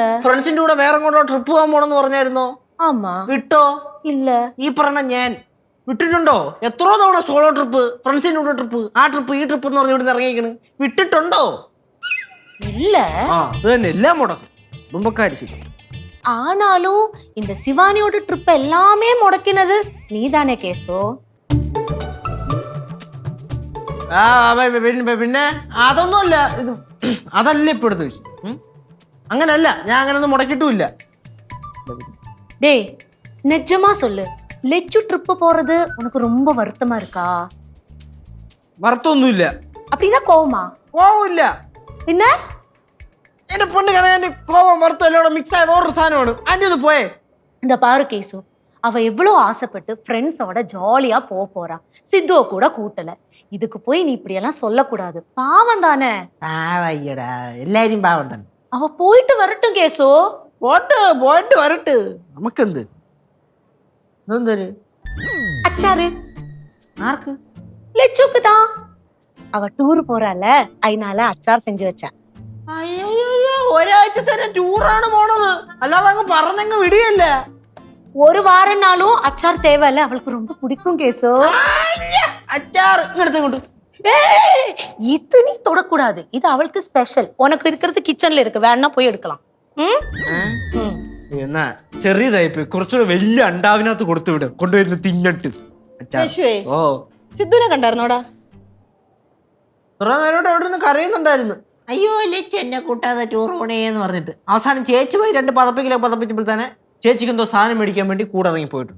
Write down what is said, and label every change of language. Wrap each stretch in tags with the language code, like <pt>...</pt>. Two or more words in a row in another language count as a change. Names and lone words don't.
<ml>ഫ്രണ്ട്സിന്റെ കൂടെ വേറെ കൊണ്ടോ ട്രിപ്പ് പോകാൻ പോണെന്ന് പറഞ്ഞായിരുന്നോ? വിട്ടോ? ഇല്ല. ഈ പറഞ്ഞ ഞാൻ വിട്ടിട്ടുണ്ടോ? എത്രയോ തവണ</ml> <en>solo trip,</en> <ml>ഫ്രണ്ട്സിന്റെ കൂടെ ട്രിപ്പ്, ആ ട്രിപ്പ് ഈ ട്രിപ്പ് എന്ന് പറഞ്ഞ് ഇവിടെ ഇറങ്ങിയിരിക്കണ്. വിട്ടിട്ടുണ്ടോ? ഇല്ല. അത് തന്നെ എല്ലാം മുടക്കും കുടുംബക്കാര്. ശരി.</ml> <ta>ஆனாலும் இந்த சிவானியோட ட்ரிப் எல்லாமே முடக்கினது நீதானே கேசோ?</ta> <ml>പിന്നെ അതൊന്നുമല്ല. ഇത് അതല്ല ഇപ്പൊ എടുത്ത വിഷയം. അങ്ങനല്ല, ഞാൻ അങ്ങനൊന്നും മുടക്കിട്ടുമില്ല.</ml> <ta>டேய் நிஜமா சொல்லு, லெச்சு ட்ரிப் போறது உனக்கு ரொம்ப வருத்தமா இருக்கா?</ta> <ml>வருத்தമൊന്നുമില്ല.</ml> <ta>அப்படின்னா கோவமா?</ta> <ml>കോവമില്ല. പിന്നെ എന്റെ പൊണ്ണ് കണക്കാന്റെ കോവം വറുത്തും എല്ലാം മിക്സ് ആയ വേറൊരു സാധനമാണ്. അതിന്റെ ഒന്ന് പോയേ.</ml> <ta>இந்த பாரு கேசு, அவ எவ்வளவு ஆசைப்பட்டு ஃப்ரெண்ட்ஸோட ஜாலியா போறா. சித்துவ கூட கூட்டல. இதுக்கு போய் நீ இப்படி எல்லாம் சொல்லக்கூடாது. பாவம் தானே.</ta> <ml>പാവയ്യടാ, എല്ലാരും പാവം തന്നെ.</ml> <ta>அவ போயிட்டு வரட்டும் கேசு.</ta> <ml>പോയിട്ട് വരട്ട്. നമുക്കെന്ത്? എന്തൊരു</ml> <ta>அச்சாரு</ta> <ml>ആർക്ക്?</ml> <ta>லெச்சுக்கு தான். அவ டூர் போறால, அதனால அச்சார் செஞ்சு வச்சா.</ta> <ml>അയ്യോ, ഒരാഴ്ച തന്നെ ടൂറാണ് പോണത്, അല്ലാതെ അങ്ങ് പറഞ്ഞങ്ങ് വിടിയല്ല.</ml> <ta>ஒரு வாரம்னாலும் அச்சார் தேவையில்ல, அவளுக்கு ரொம்ப பிடிக்கும் கேசு.</ta> <ml>അച്ചാർ ഇങ്ങോട്ട്.</ml> <ta>இது நீ தொடக்கூடாது, இது அவளுக்கு ஸ்பெஷல். உனக்கு இருக்கிறது கிச்சன்ல இருக்கு, வேணா போய் எடுக்கலாம்.</ta> <ml>എന്നാ ചെറിയതായിപ്പോയി, കുറച്ചുകൂടെ വലിയ അണ്ടാവിനകത്ത് കൊടുത്തു വിടും, കൊണ്ടുവരുന്ന തിന്നിട്ട്. ഓ സിദ്ധുനെ കണ്ടായിരുന്നോടാ? കുറെ നേരോട്ട് അവിടെ നിന്ന് കരയുന്നുണ്ടായിരുന്നു. അയ്യോ ലച്ച് എന്നെ കൂട്ടാതെ ടൂർ പോണേന്ന് പറഞ്ഞിട്ട്. അവസാനം ചേച്ചി പോയി 2 പതപ്പിക്കിലൊക്കെ പതപ്പിച്ചപ്പോൾ തന്നെ ചേച്ചിക്ക് എന്തോ സാധനം മേടിക്കാൻ വേണ്ടി കൂടെ ഇറങ്ങി പോയിട്ടുണ്ട്.</ml>